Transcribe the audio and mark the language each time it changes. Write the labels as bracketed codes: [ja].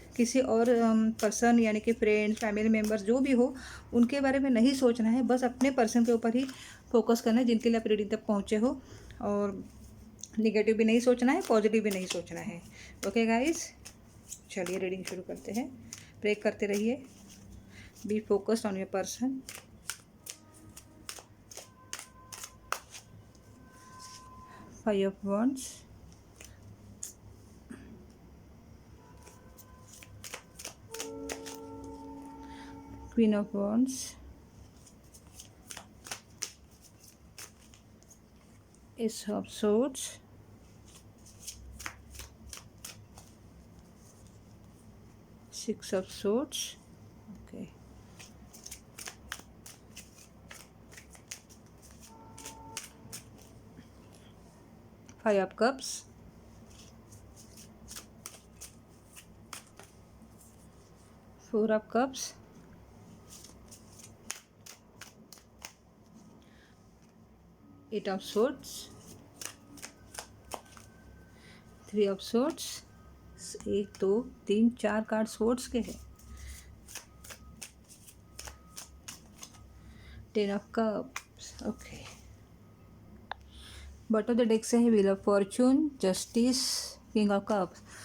[hi] किसी और पर्सन यानी कि फ्रेंड्स, फैमिली मेम्बर्स जो भी हो, उनके बारे में नहीं सोचना है। बस अपने पर्सन के ऊपर ही फोकस करना है जिनके लिए आप रीडिंग तक पहुँचे हो। और निगेटिव भी नहीं सोचना है, पॉजिटिव भी नहीं सोचना है। ओके गाइस, चलिए रीडिंग शुरू करते हैं। प्रे करते रहिए। [en] Be focused on your person. Five of Wands, Queen of Wands, Ace of Swords, Six of Swords. Okay. Five of Cups, Four of Cups, Eight of Swords, Three of Swords. [hi] एक दो तीन चार card swords के हैं। [en] Ten of cups. Okay, bottom of the deck [hi] से है [en] Wheel of fortune, justice, king of cups.